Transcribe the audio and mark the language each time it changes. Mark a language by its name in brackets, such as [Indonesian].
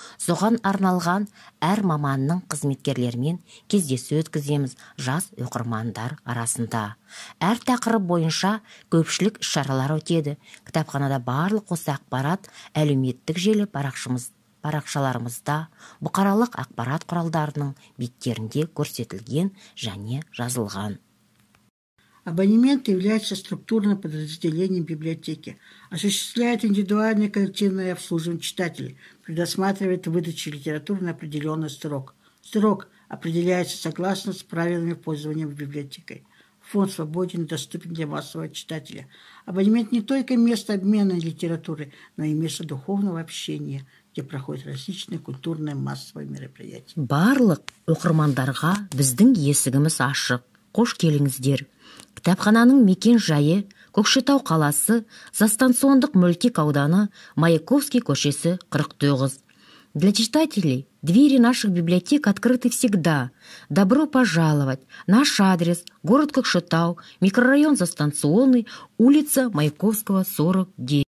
[Kazakh] Соған арналған әр маманның қызметкерлерімен кездесу өткіземіз жас оқырмандар арасында. Әр тақырып бойынша көпшілік іс-шаралар өтеді. Кітапханада барлық осы ақпарат әлеуметтік желі парақшаларымызда, бұқаралық ақпарат құралдарының беттерінде көрсетілген және жазылған. [Russian] Абонемент является структурным подразделением библиотеки, осуществляет индивидуальное коллективное обслуживание читателей, предусматривает выдачу литературы на определенный срок. Срок определяется согласно с правилами пользования библиотекой. Фонд свободен и доступен для массового читателя. Абонемент не только место обмена литературы, но и место духовного общения, где проходят различные культурные массовые мероприятия. [Kazakh] Барлық оқырмандарға біздің есігіміз ашық. Қош келіңіздер. Кітапхананың мекен жайы Көкшетау қаласы, Застанциондық мөлтек ауданы, Маяковский көшесі 49. [Russian] Для читателей двери наших библиотек открыты всегда. Добро пожаловать. Наш адрес: город Көкшетау, микрорайон Застанционный, улица Маяковского, 49.